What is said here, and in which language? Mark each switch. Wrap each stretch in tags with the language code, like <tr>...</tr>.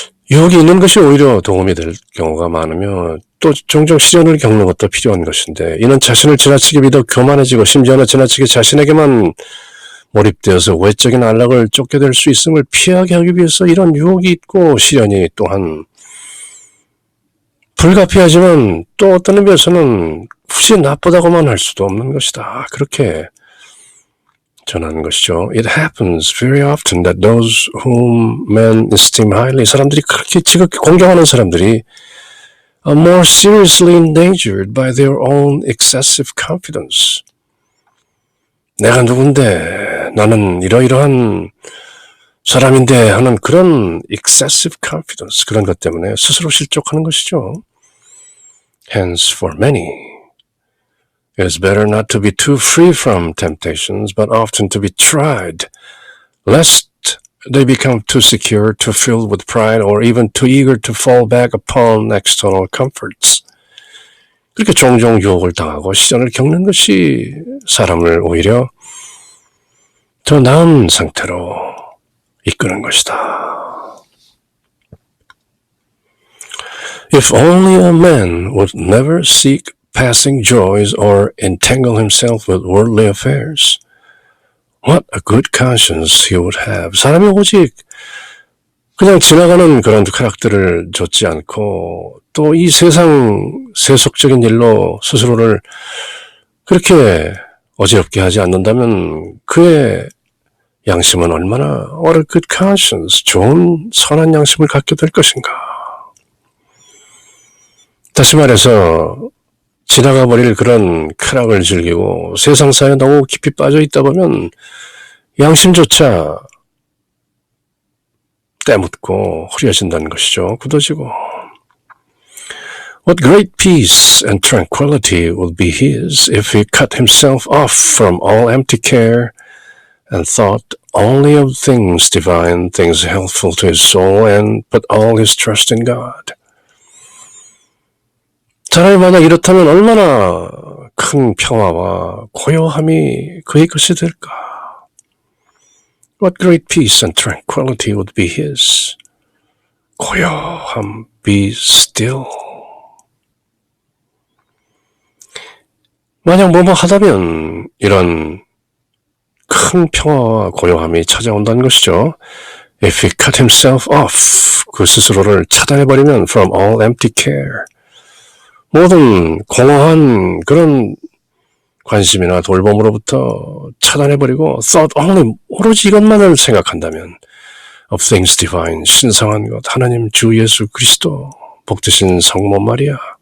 <ko>유혹이 있는 것이 오히려 도움이 될 경우가 많으며 또 종종 시련을 겪는 것도 필요한 것인데 이는 자신을 지나치게 믿어 교만해지고 심지어는 지나치게 자신에게만 몰입되어서 외적인 안락을 쫓게 될 수 있음을 피하게 하기 위해서 이런 유혹이 있고 시련이 또한 불가피하지만 또 어떤 의미에서는 굳이 나쁘다고만 할 수도 없는 것이다. 그렇게 전하는 것이죠.</ko> <en>It happens very often that those whom men esteem highly,</en> <ko>사람들이 그렇게 지극히 공경하는 사람들이</ko> <en>are more seriously endangered by their own excessive confidence.</en> <ko>내가 누군데, 나는 이러이러한 사람인데 하는 그런</ko> <en>excessive confidence,</en> <ko>그런 것 때문에 스스로 실족하는 것이죠.</ko> <en>Hence, for many, it is better not to be too free from temptations, but often to be tried, lest they become too secure, too filled with pride, or even too eager to fall back upon external comforts.</en> <ko>그렇게 종종 유혹을 당하고 시련을 겪는 것이 사람을 오히려 더 나은 상태로 이끄는 것이다.</ko> <en>If only a man would never seek passing joys or entangle himself with worldly affairs, what a good conscience he would have.</en> <ko>사람이 오직 그냥 지나가는 그런 쾌락들을 좇지 않고 또 이 세상 세속적인 일로 스스로를 그렇게 어지럽게 하지 않는다면 그의 양심은 얼마나</ko> <en>what a good conscience,</en> <ko>좋은 선한 양심을 갖게 될 것인가. 다시 말해서 지나가 버릴 그런 쾌락을 즐기고 세상사에 너무 깊이 빠져 있다 보면 양심조차 때묻고 흐려진다는 것이죠. 굳어지고.</ko> <en>What great peace and tranquility would be his if he cut himself off from all empty care and thought only of things divine, things helpful to his soul, and put all his trust in God.</en> <ko>사람이 만약 이렇다면 얼마나 큰 평화와 고요함이 그의 것이 될까?</ko> <en>What great peace and tranquility would be his. 고요함, be still.</en> <ko>만약 뭐뭐 하다면 이런 큰 평화와 고요함이 찾아온다는 것이죠.</ko> <en>If he cut himself off,</en> <ko>그 스스로를 차단해버리면</ko> <en>from all empty care,</en> <ko>모든 공허한 그런 관심이나 돌봄으로부터 차단해버리고</ko> <en>thought only,</en> <ko>오로지 이것만을 생각한다면</ko> <en>of things divine,</en> <ko>신성한 것, 하나님 주 예수 그리스도, 복되신 성모 마리아,</ko>